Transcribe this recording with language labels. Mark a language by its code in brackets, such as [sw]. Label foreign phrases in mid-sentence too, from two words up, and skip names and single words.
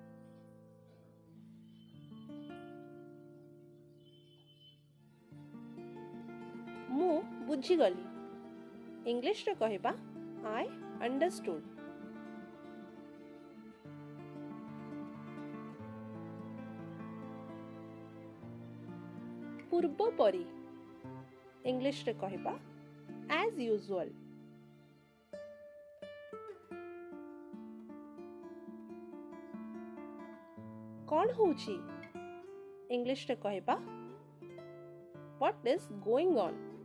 [or] ମୁଁ ବୁଝିଗଲି। ଇଂଲିଶରେ କହିବା [en] I understood. [or] ପୂର୍ବ ପରି। ଇଂଲିଶରେ କହିବା [en] as usual. [or] କ'ଣ ହେଉଛି? ଇଂଲିଶରେ କହିବା [en] What is going on?